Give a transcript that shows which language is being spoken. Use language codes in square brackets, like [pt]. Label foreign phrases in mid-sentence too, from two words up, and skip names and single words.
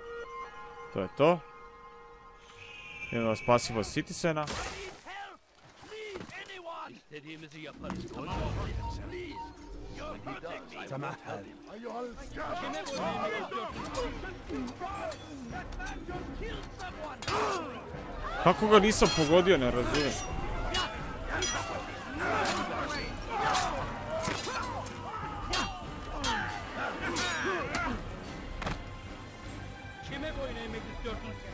[bs] To je to. Idemo da spasimo citizena. [tr] İstediğimizi yaparız. Tamam mı? Tamam. Kime boyunca [bs] Kako ga nisam pogodio, ne razumijem. [tr] Kime boyun eğmek istiyorsun?